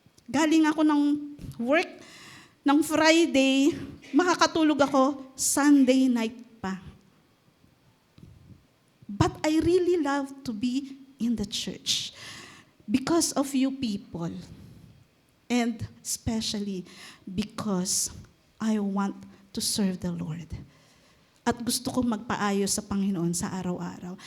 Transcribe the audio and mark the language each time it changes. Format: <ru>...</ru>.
<tl>Galing ako ng work ng Friday, makakatulog ako Sunday night pa.</tl> <en>But I really love to be in the church because of you people. And especially because I want to serve the Lord.</en> <tl>At gusto kong magpaayos sa Panginoon sa araw-araw.</tl>